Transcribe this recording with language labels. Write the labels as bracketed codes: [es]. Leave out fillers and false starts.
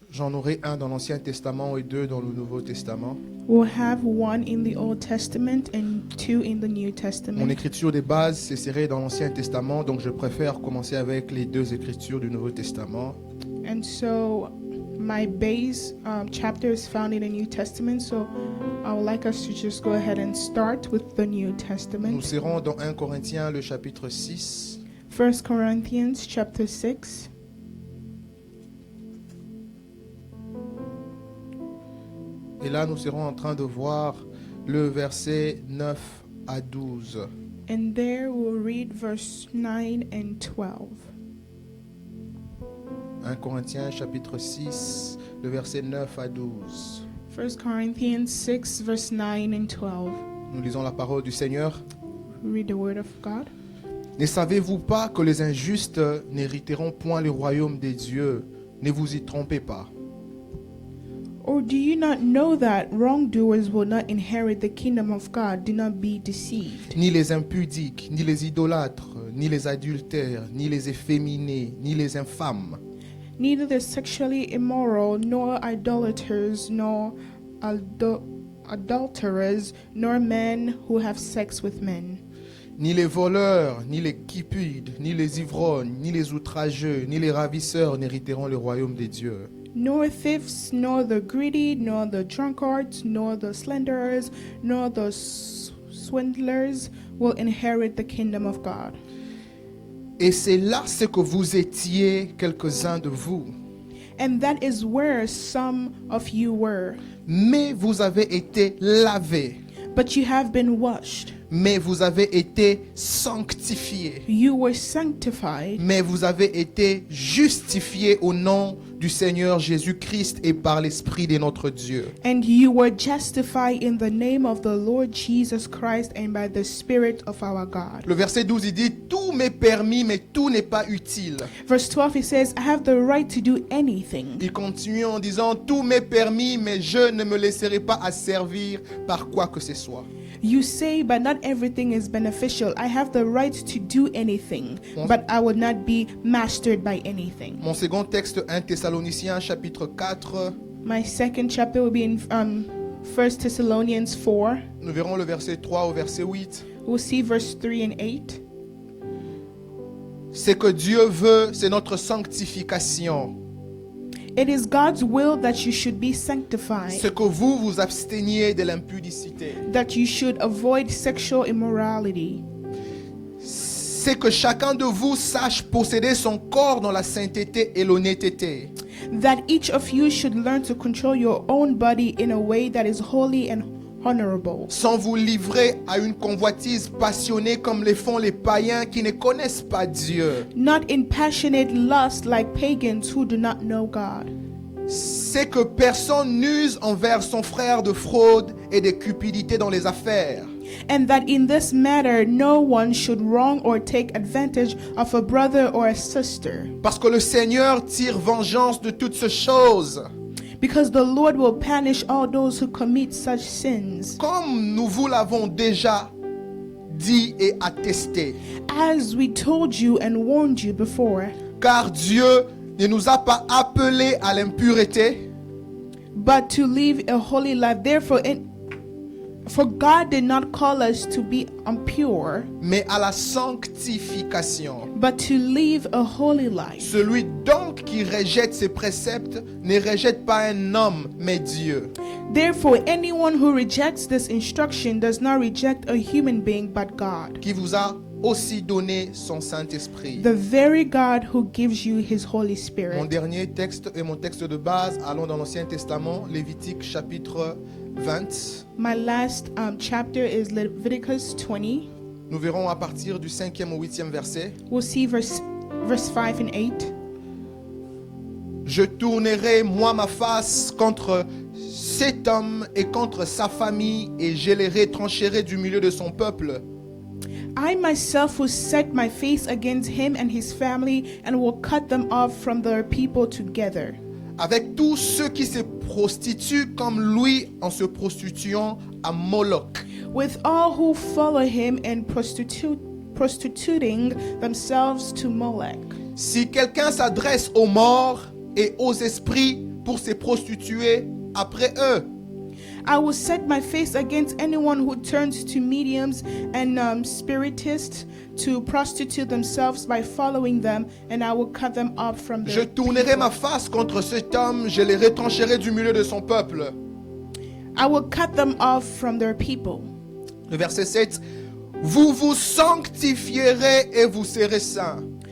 [fr] J'en aurai un dans l'Ancien Testament et deux dans le Nouveau Testament. [en] We'll have one in the Old Testament and two in the New [fr] Mon [en] Testament. [fr] écriture des bases s'insérait dans l'Ancien Testament, donc je préfère commencer avec les deux écritures du Nouveau Testament. [en] And so my base chapter is found in the New Testament, so I would like us to just go ahead and start with the New [fr] Nous [en] Testament. [fr] serons dans 1 Corinthiens, le chapitre 6. [en] 1 Corinthians chapter 6. [fr] Et là, nous serons en train de voir le verset 9 à 12. [en] And there we'll read verse 9 and 12. [fr] 1 Corinthiens, chapitre 6, le verset 9 à 12. [en] 1 Corinthians 6, verse 9 and 12. [fr] Nous lisons la parole du Seigneur. [en] Read the word of God. [fr] Ne savez-vous pas que les injustes n'hériteront point le royaume des dieux? Ne vous y trompez pas. [en] Or do you not know that wrongdoers will not inherit the kingdom of God? Do not be deceived. [fr] Ni les impudiques, ni les idolâtres, ni les adultères, ni les efféminés, ni les infâmes, [en] Neither the sexually immoral, nor idolaters, nor adulterers, nor men who have sex with men, [fr] ni les voleurs, ni les cupides, ni les ivrognes, ni les outrageux, ni les ravisseurs n'hériteront le royaume des dieux. [en] nor thieves, nor the greedy, nor the drunkards, nor the slanderers, nor the swindlers will inherit the kingdom of God. [fr] Et c'est là ce que vous étiez, quelques-uns de vous. [en] And that is where some of you were. [fr] Mais vous avez été lavés, [en] But you have been washed. [fr] mais vous avez été sanctifiés, [en] You were sanctified. [fr] mais vous avez été justifiés au nom du Seigneur Jésus-Christ et par l'Esprit de notre Dieu. [en] And you were justified in the name of the Lord Jesus Christ and by the Spirit of our God. [fr] Le verset 12, il dit, tout m'est permis, mais tout n'est pas utile. [en] Verse 12, it says, I have the right to do anything. [fr] Il continue en disant, tout m'est permis, mais je ne me laisserai pas asservir par quoi que ce soit. [en] You say, but not everything is beneficial. I have the right to do anything, but I will not be mastered by anything. [fr] Mon second texte, 1 Thessaloniciens, chapitre 4, [en] My second chapter will be in 1 Thessalonians 4. [fr] nous verrons le verset 3 au verset 8. [en] We'll see verse 3 and 8. [fr] Ce que Dieu veut, c'est notre sanctification. [en] It is God's will that you should be sanctified, [fr] Ce que vous vous absteniez de l'impudicité. [en] that you should avoid sexual immorality, [fr] C'est que chacun de vous sache posséder son corps dans la sainteté et l'honnêteté, [en] that each of you should learn to control your own body in a way that is holy and honorable, [fr] sans vous livrer à une convoitise passionnée comme le font les païens qui ne connaissent pas Dieu. [en] not in passionate lust like pagans who do not know God. [fr] C'est que personne n'use envers son frère de fraude et de cupidité dans les affaires. [en] And that in this matter no one should wrong or take advantage of a brother or a sister, [fr] Parce que le Seigneur tire vengeance de toutes ces choses. [en] because the Lord will punish all those who commit such sins. [fr] Comme nous vous l'avons déjà dit et attesté. [en] As we told you and warned you before, [fr] Car Dieu ne nous a pas appelés à l'impureté, [en] but to live a holy life. For God did not call us to be impure, [fr] mais à la sanctification. [en] but to live a holy life. [fr] Celui donc qui rejette ses préceptes ne rejette pas un homme, mais Dieu. [en] Therefore, anyone who rejects this instruction does not reject a human being, but God, [fr] Qui vous a aussi donné son Saint-Esprit. [en] the very God who gives you his Holy [fr] Mon [en] Spirit. [fr] dernier texte et mon texte de base, allons dans l'Ancien Testament, Lévitique chapitre 20. [en] My last chapter is Leviticus 20. [fr] Nous verrons à partir du 5e au 8e verset. [en] We'll see verse 5 and 8. [fr] Je tournerai moi ma face contre cet homme et contre sa famille et je les retrancherai du milieu de son peuple. [en] I myself will set my face against him and his family and will cut them off from their people together, [fr] Avec tous ceux qui se prostituent comme lui en se prostituant à Moloch. [en] with all who follow him and prostituting themselves to Molech. [fr] Si quelqu'un s'adresse aux morts, et aux esprits pour se prostituer après eux. [en] I will set my face against anyone who turns to mediums and spiritists to prostitute themselves by following them, and I will cut them off from [fr] Je [en] their [fr] tournerai ma face contre cet homme, je les retrancherai du milieu de son peuple. [en] I will cut them off from their people. [fr] Le verset 7. Vous vous sanctifierez et vous serez saints.